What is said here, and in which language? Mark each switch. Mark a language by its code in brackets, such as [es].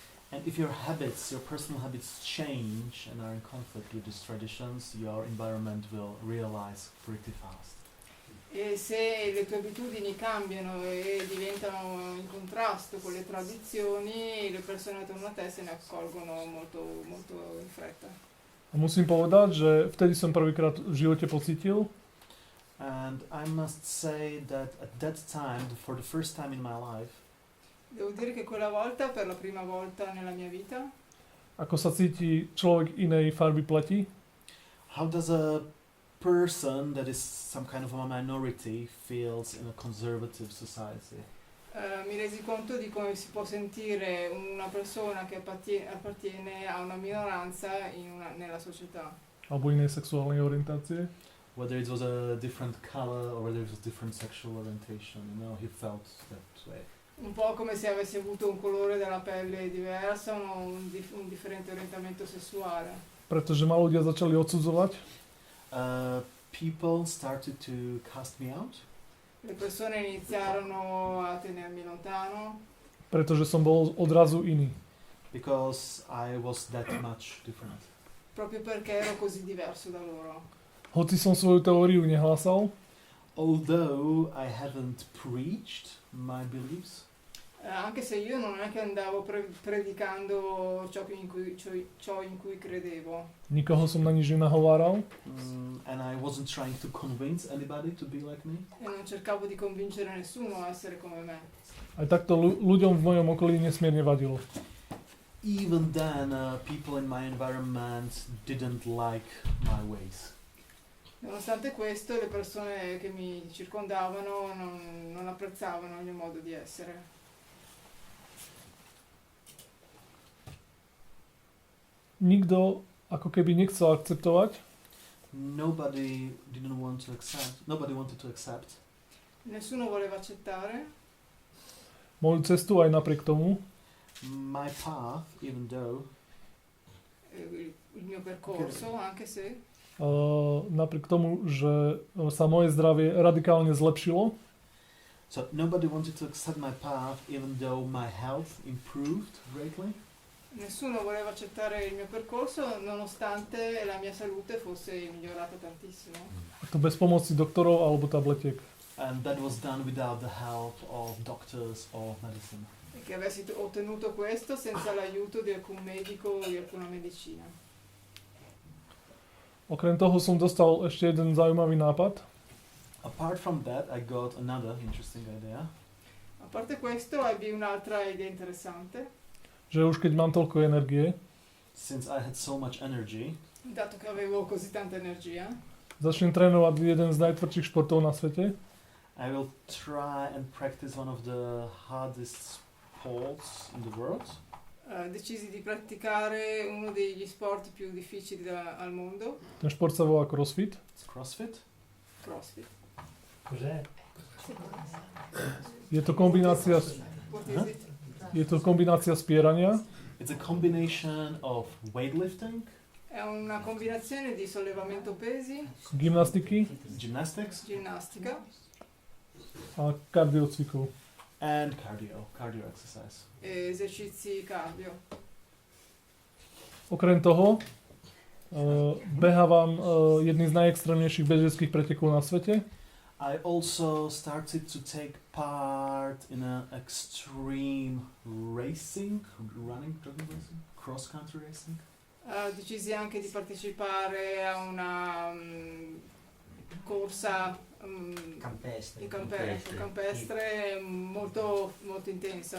[en] And if your habits, your personal habits change and are in conflict with these traditions, your environment will realize pretty fast. [it] E se le tue abitudini cambiano e diventano in contrasto con le tradizioni, le persone attorno a te se ne accorgono molto, molto in fretta. [sk] A musím povedať, že vtedy som prvýkrát v živote pocítil, [en] And I must say that at that time, for the first time in my life, [it] Devo dire che quella volta, per la prima volta nella mia vita, [sk] ako sa cíti človek inej farby pleti, [en] how does a person that is some kind of a minority feels in a conservative society? [it] mi resi conto di come si può sentire una persona che appartiene a una minoranza nella società. [sk] alebo inej sexuálnej orientácie. [en] Whether it was a different color or whether it was different sexual orientation, he felt that way. [it] Un po' come se avessi avuto un colore della pelle diverso o un differente orientamento sessuale. [sk] Pretože ma ľudia začali odsudzovať, [en] People started to cast me out [it] Le persone iniziarono a tenermi lontano [sk] pretože som bol odrazu iný. [en] because I was that much different. [it] proprio perché ero così diverso da loro. [sk] Hoci som svoju teóriu nehlásal, [en] Although I haven't preached my beliefs, [it] Anche se io non è che andavo predicando ciò in cui credevo. [sk] nikoho som na nič nenahováral, [en] and I wasn't trying to convince anybody to be like me, [it] E non cercavo di convincere nessuno a essere come me. [sk] aj takto ľuďom v mojom okolí nesmierne vadilo. [en] even then people in my environment didn't like my ways. [it] Nonostante questo, le persone che mi circondavano non apprezzavano il mio modo di essere. [sk] Nikto ako keby nechcel akceptovať, [en] Nobody wanted to accept [it] Nessuno voleva accettare [sk] moju cestu aj napriek tomu, [en] my path, even though [it] il mio percorso, anche se [sk] napriek tomu, že sa moje zdravie radikálne zlepšilo. [en] so nobody wanted to accept my path even though my health improved greatly. [it] nessuno voleva accettare il mio percorso nonostante la mia salute fosse migliorata tantissimo. [sk] A to bez pomoci doktorov alebo tabletiek. [en] And that was done without the help of doctors or medicine. [it] E che avessi ottenuto questo senza l'aiuto di alcun medico o di alcuna medicina. [sk] Okrem toho som dostal ešte jeden zaujímavý nápad, [en] Apart from that, I got another interesting idea. [it] A parte questo, ebbi un'altra idea interessante. [sk] že už keď mám toľko energie, [en] Since I had so much energy, [it] Dato che avevo così tanta energia, [sk] začnem trénovať jeden z najtvrdších športov na svete, [en] I will try and practice one of the hardest sports in the world. [it] decisi di praticare uno degli sport più difficili al mondo, [sk] ten šport sa volá CrossFit. [en] It's CrossFit. [it] CrossFit. Cos'è? [sk] Je to kombinácia, [en] What is it? [sk] je to kombinácia spierania, [en] It's a combination of weightlifting, [it] È una combinazione di sollevamento pesi, [sk] gymnastiky [en] gymnastics, [it] ginnastica [sk] a kardiocvikov. [en] and cardio exercise. [it] e esercizi cardio. [sk] Okrem toho behávam jedný z najextrémnejších bežeckých pretekov na svete. [en] I also started to take part in an extreme racing, jogging racing, cross-country racing. [it] Decisi anche di partecipare a una corsa Campestre. campestre molto, molto intensa.